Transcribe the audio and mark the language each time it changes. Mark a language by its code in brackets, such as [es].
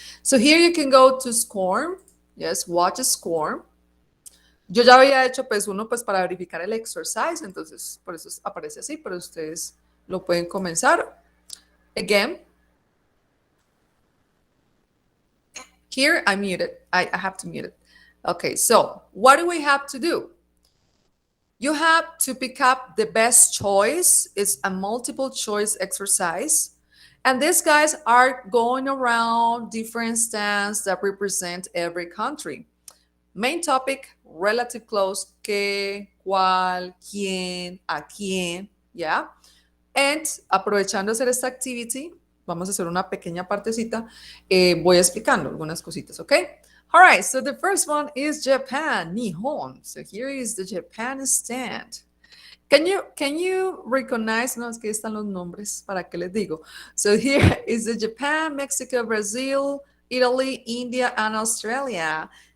[en] So here you can go to SCORM. Yes, watch SCORM. [es] Yo ya había hecho pues uno pues para verificar el exercise, entonces por eso aparece así, pero ustedes lo pueden comenzar. [en] Again. Here I muted. I have to mute it. Okay, so what do we have to do? You have to pick up the best choice. It's a multiple choice exercise. And these guys are going around different stands that represent every country. Main topic, relative clause, [es] qué, cuál, quién, a quién, ¿ya? And aprovechando hacer esta activity, vamos a hacer una pequeña partecita, voy explicando algunas cositas, ¿ok? [en] All right, so the first one is Japan, Nihon. So here is the Japan stand. Can you recognize? [es] No, es que están los nombres, ¿para qué les digo? [en] So here is the Japan, Mexico, Brazil, Italy, India, and Australia.